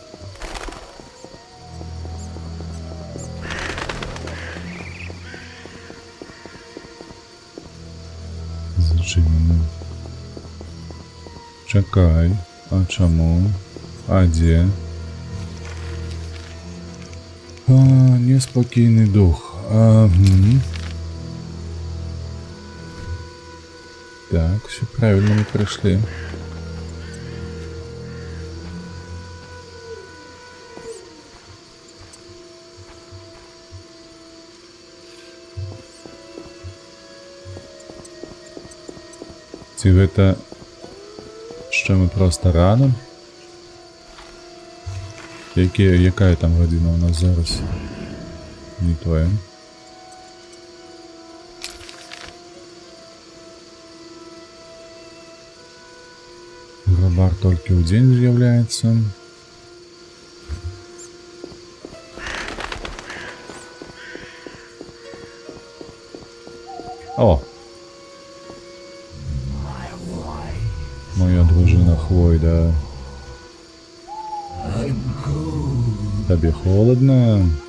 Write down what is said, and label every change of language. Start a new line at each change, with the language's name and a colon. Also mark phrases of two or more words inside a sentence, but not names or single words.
Belarusian: Зачынено. Чакай, а чаму? А дзе? Неспакійны дух.
Russian: Так, все правильно мы пришли.
Belarusian: Ці гэта
Ukrainian: що ми просто рано? Яка там година у нас зараз?
Belarusian: Не тое. Грабар толькі ў дзень з'яўляецца. О!
Ukrainian: Моя дружина Хвойда. Тебе холодно?